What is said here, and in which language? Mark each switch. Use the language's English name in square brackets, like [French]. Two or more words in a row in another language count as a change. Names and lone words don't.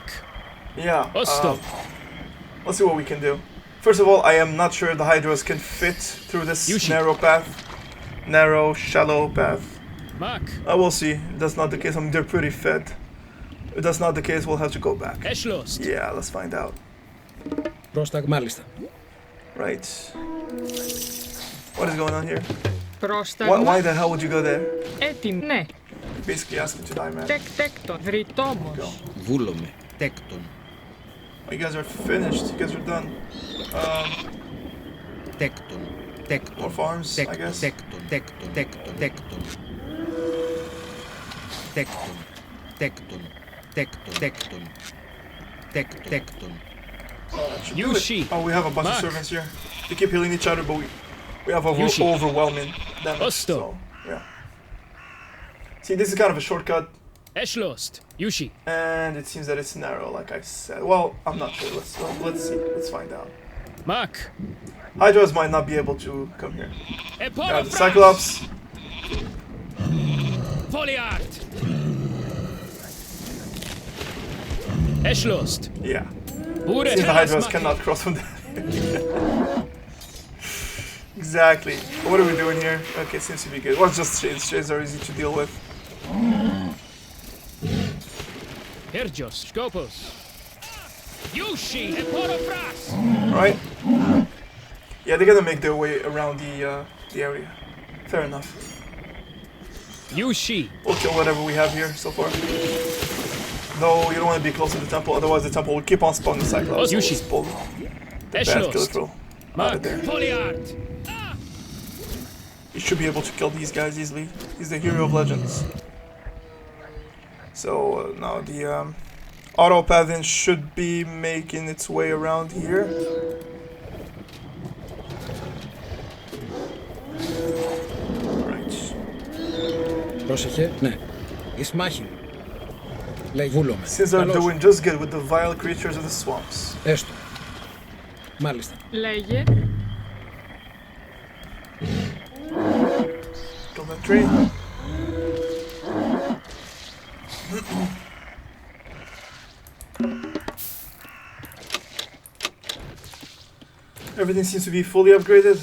[English] Yeah, let's see what we can do. First of all, I am not sure the Hydras can fit through this narrow, shallow path. Mak. We'll see. If that's not the case. I mean, they're pretty fed. If that's not the case, we'll have to go back. Eshlost. Yeah, let's find out. [Greek] Πρόσταγμα, μάλιστα. [English] Right. What is going on here? [Greek] Πρόσταγμα. [English] Why the hell would you go there? [Greek] Έτοιμο. Ναι. [English] Basically asking to die, man. [Greek] Τέκτον. Βρυτόμος. Βούλομαι. Τέκτον. [English] You guys are finished. You guys are done. Tecton. Tecton. More farms, I guess. Tecton. Tecton. Tecton. Tecton. Tecton. Tecton. Tecton. Tecton. Tecton. Yushi. Oh, we have a bunch Mark. of servants here. They keep healing each other, but we have Yushi. overwhelming damage. Osto. So, yeah. See, this is kind of a shortcut, Eschlost. Yushi. and it seems that it's narrow, like I said. Well, I'm not sure. Let's see. Let's find out. Mark. Hydras might not be able to come here. Epora The Cyclops. Foliart. Eschlost. Yeah. Bure Seems the Hydras Telasmaki. cannot cross from there. Exactly. What are we doing here? Okay, seems to be good. Well, just shades. Shades are easy to deal with. Herjos. Skopos. Yushi. Epora Pras. Alright. Yeah, they're gonna make their way around the area. Fair enough. Yushi. We'll kill whatever we have here so far. No, you don't want to be close to the temple, otherwise the temple will keep on spawning Cyclops. Yushi. Just pull the bad Eschlost. killer throw out Mark. of there. Foliart. You should be able to kill these guys easily. He's the hero of legends. So now the auto paladin should be making its way around here. Right. [Greek] Πρόσεχε, ναι. Εις μάχη. Λέει βούλομαι. [English] Since they're doing just good with the vile creatures of the swamps. [Greek] Έστω. Μάλιστα. Λέγε. [English] Kill that tree. Everything seems to be fully upgraded.